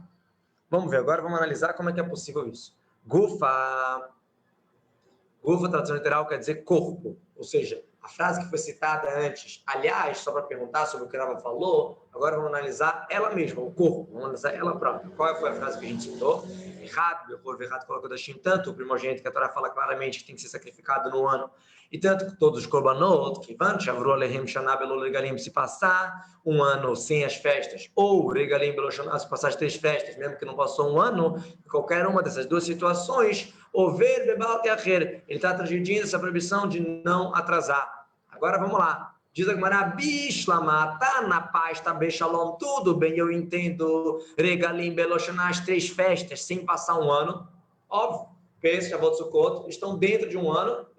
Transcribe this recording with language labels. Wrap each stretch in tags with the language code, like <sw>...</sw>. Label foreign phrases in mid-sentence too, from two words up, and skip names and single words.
<pt>Vamos ver agora, vamos analisar como é que é possível isso. Gufa, tradução literal, quer dizer corpo, ou seja, a frase que foi citada antes, aliás, só para perguntar sobre o que ela falou, agora vamos analisar ela mesma, o corpo, vamos analisar ela própria. Qual foi a frase que a gente citou? Errado, tanto o primogênito que a Torá fala claramente que tem que ser sacrificado no ano, e tanto todos os korbanot, que vão,</pt> <he>עברו עליהם שנה בלא רגלים,</he> <pt>se passar um ano sem as festas, ou</pt> <he>רגלים בלא שנה,</he> <pt>se passar as 3 festas, mesmo que não passou um ano, qualquer uma dessas 2 situações,</pt> <he>עובר בבל תאחר,</he> <pt>ele está transgredindo essa proibição de não atrasar. Agora vamos lá. Diz a Gemara, Bishlama, tá na paz, tá bem, shalom, tudo bem, eu entendo,</pt> <he>רגלים בלא שנה,</he> <pt>as 3 festas, sem passar um ano, óbvio, Pesach, Shavuot, Sukkot, estão dentro de um ano, né?</pt>